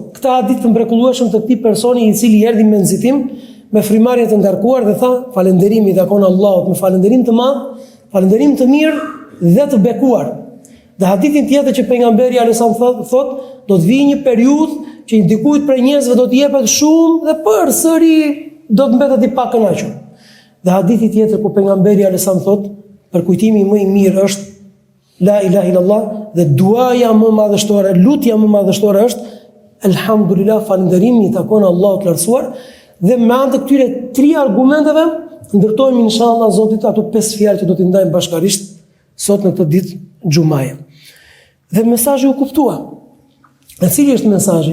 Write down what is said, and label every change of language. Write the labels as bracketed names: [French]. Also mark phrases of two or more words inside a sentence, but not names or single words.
[Albanian] Këtë hadith të mrekullueshëm të këtij personi i cili erdhi me nxitim, me frimarrje të ngarkuar dhe tha: falënderimi i takon Allahut me falënderim të madh, falënderim të mirë dhe të bekuar. Dhe hadithin tjetër që pejgamberi alayhisalam thotë, do të vijë një periudhë që i dikujt prej njerëzve do të jepet shumë dhe përsëri do të mbetet i pakënaqur. Dhe hadithi tjetër ku pejgamberi alayhisalam thotë, përkujtimi më i mirë është [Arabic] لا إله إلا الله [Albanian] dhe duaja më madhështore, lutja më madhështore është alhamdulillah, falënderimi i takon Allahut të lartësuar. Dhe me anë të këtyre 3 argumenteve ndërtojmë inshallah Zotit ato 5 fjalë që do t'i ndajmë bashkarisht sot në këtë ditë xumaje. Dhe mesazhi u kuptua. E cili është mesazhi?